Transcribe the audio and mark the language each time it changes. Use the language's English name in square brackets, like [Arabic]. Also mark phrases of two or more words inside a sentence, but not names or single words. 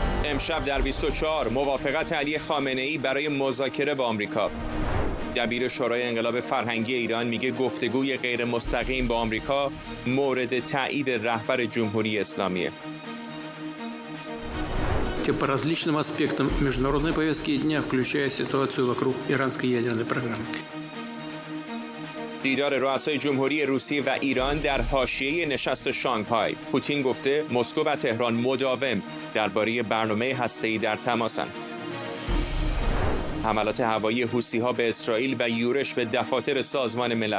[Persian] امشب در 24 موافقت علی خامنه‌ای برای مذاکره با آمریکا. دبیر شورای انقلاب فرهنگی ایران میگه گفتگوی غیر مستقیم با آمریکا مورد تایید رهبر جمهوری اسلامیه. [Russian] По различным аспектам международной повестки дня, включая ситуацию вокруг иранской ядерной программы. [Persian] دیدار رؤسای جمهوری روسیه و ایران در حاشیه نشست شانگهای. پوتین گفته مسکو و تهران مداوم درباره برنامه هسته‌ای در تماسند. حملات هوایی حوثی‌ها به اسرائیل و یورش به دفاتر سازمان ملل.